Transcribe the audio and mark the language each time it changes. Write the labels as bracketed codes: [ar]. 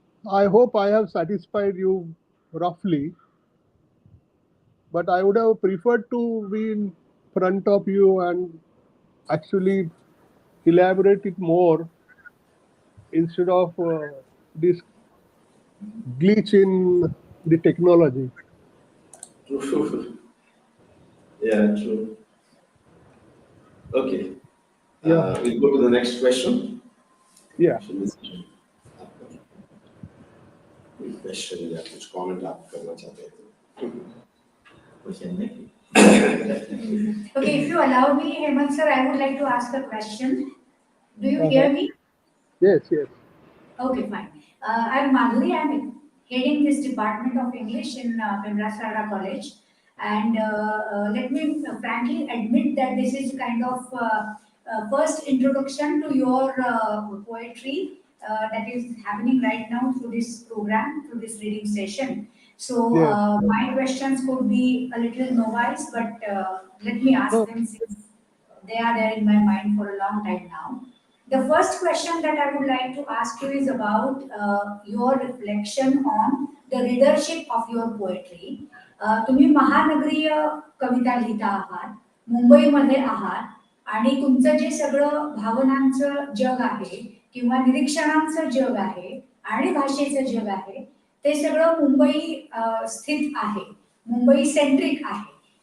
[en] I hope I have satisfied you roughly, but I would have preferred to be in front of you and actually elaborate it more instead of this glitch in the technology. Yeah, true. Okay. Yeah. We'll go to the next question. Yeah. [hi] Question या कुछ comment आप करना चाहते हैं question नहीं. [en] Okay, if you allow me, Hemant sir, I would like to ask a question. Do you hear me? Yes, yes. Okay, fine. I'm Madhuri. I'm heading this department of English in Bimrasarada College. And let me frankly admit that this is kind of first introduction to your poetry that is happening right now through this program, through this reading session. So Yes. my questions could be a little novice, but let me ask No. them since they are there in my mind for a long time now. The first question that I would like to ask you is about your reflection on the readership of your poetry. [mr] तुम्ही महानगरीय कविता लिहिता आहात, मुंबईमध्ये आहात आणि तुमचं जे सगळं भावनांचं जग आहे किंवा निरीक्षणांचं जग आहे आणि भाषेचं जग आहे ते सगळं मुंबई स्थित आहे, मुंबई सेंट्रिक आहे.